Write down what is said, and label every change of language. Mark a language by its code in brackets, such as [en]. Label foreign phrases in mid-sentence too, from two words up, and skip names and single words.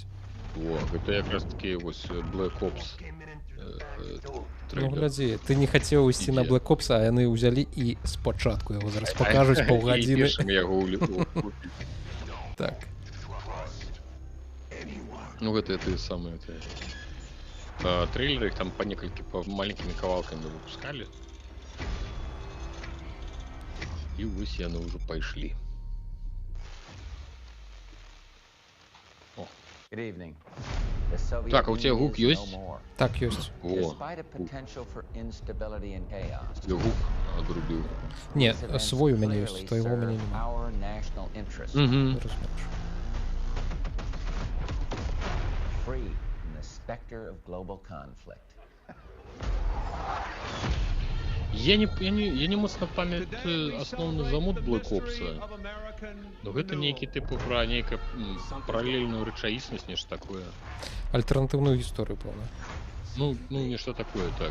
[be] Во, гэта якраз такі вось Black Ops Ну, трэйлер. глядзі, ты не хацеў ісці на Ідзе. Black Ops, а яны ўзялі і спачатку яго зараз пакажуць І паўгадзіны. першым яго купіць. Так. Ну, гэта ты самыя трейлеры, [ru] их там по [be] некалькі, по маленькімі кавалкамі выпускалі. І вось яны ўжо пайшлі. [en] Good evening. The Soviet [ru] Так, а у тебя [en] Union [be] гук [en] is no [ru] есть? [en] more. [be] Так, ёсць. О, [en] Despite a potential for instability and chaos, [be] я гук одрубіў. Не, [en] these events [be] свой у мяне [en] clearly [be] ёсць, твайго ў мяне [en] serve [be] няма. [en] our national interest. [be] Угу. Разумееш. [en] Free from the specter of global conflict. [be] Я не моцна памятаю асноўны замут Black Ops. Но гэта нейкі тыпу пра нейкую паралельную рэчаіснасць, нешта такое. Альтэрнатыўную гісторыю, пэўна. Ну, нешта такое, так.